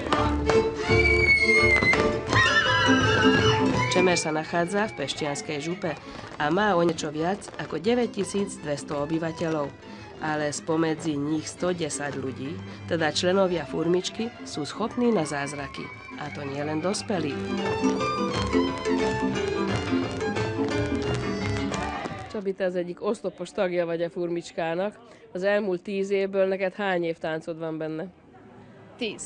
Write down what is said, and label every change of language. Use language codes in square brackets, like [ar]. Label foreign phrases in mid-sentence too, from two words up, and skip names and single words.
[sk] Čemer sa nachádza v Pešťanskej župe a má o niečo viac ako 9200 obyvateľov. Ale spomedzi nich 110 ľudí, teda členovia Furmičky, sú schopní na zázraky. A to nie len dospelí. [hu] Csabita, az egyik oszlopos tagja vagy a Furmicskának. Az elmúlt 10 évből neked hány év táncod van benne? 10.